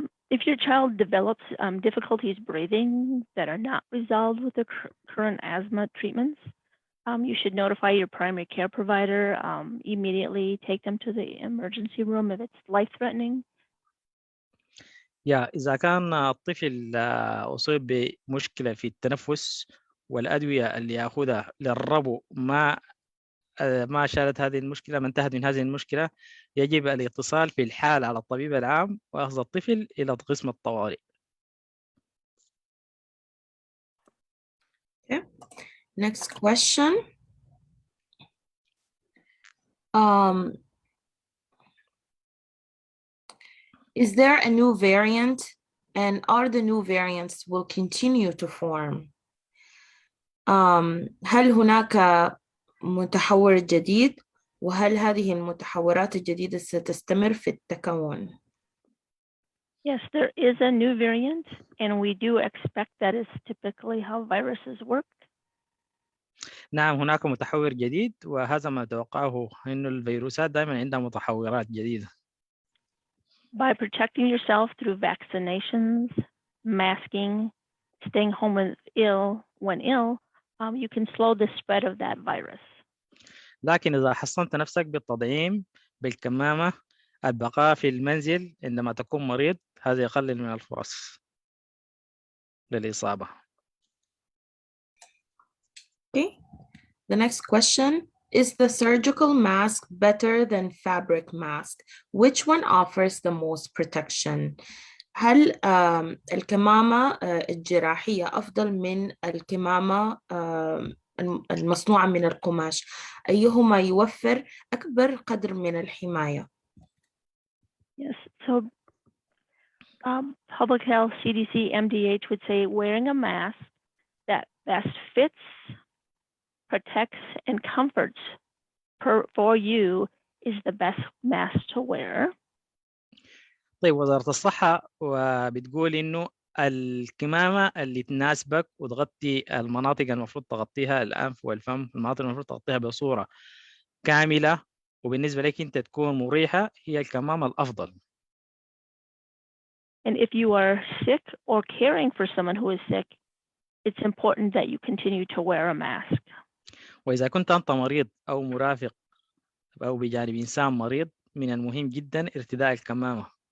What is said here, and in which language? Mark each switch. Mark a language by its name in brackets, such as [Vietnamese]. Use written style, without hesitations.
[English] If your child develops difficulties breathing that are not resolved with the current asthma treatments, you should notify your primary care provider, immediately take them to the emergency room if it's life-threatening. [Arabic] إذا كان الطفل أصيب بمشكلة في التنفس والأدوية اللي يأخذها للربو ما شالت هذه المشكلة، ما انتهت من هذه المشكلة، يجب الاتصال في الحال على الطبيب العام وأخذ الطفل إلى قسم الطوارئ. [English] Okay. Next question. Is there a new variant, and are the new variants will continue to form? [Arabic] هل هناك متحور جديد، وهل هذه المتحورات الجديدة ستستمر في التكون؟ [English] Yes, there is a new variant, and we do expect that is typically how viruses work. [Arabic] نعم، هناك متحور جديد، وهذا ما نتوقعه، إنه الفيروسات دائما عندها متحورات جديدة. [English] By protecting yourself through vaccinations, masking, staying home when ill, you can slow the spread of that virus. [Arabic] لكن إذا حصنت نفسك بالتطعيم، بالكمامة، البقاء في المنزل عندما تكون مريض، هذا يقلل من الفرص للإصابة. [English] Okay. The next question, is the surgical mask better than fabric mask? Which one offers the most protection? [Arabic] هل الكمامة الجراحية أفضل من الكمامة المصنوعة من القماش؟ أيهما يوفر أكبر قدر من الحماية؟ [English] Yes, so public health, CDC, MDH would say wearing a mask that best fits, protects, and comforts for you is the best mask to wear. [Arabic] طيب، وزارة الصحة وبتقول إنه الكمامة اللي تناسبك وتغطي المناطق المفروض تغطيها، الأنف والفم، المناطق المفروض تغطيها بصورة كاملة وبالنسبة لك أنت تكون مريحة، هي الكمامة الأفضل. [English] And if you are sick or caring for someone who is sick, it's important that you continue to wear a mask. [Arabic] وإذا كنت أنت مريض أو مرافق أو بجانب إنسان مريض، من المهم جدا ارتداء الكمامة.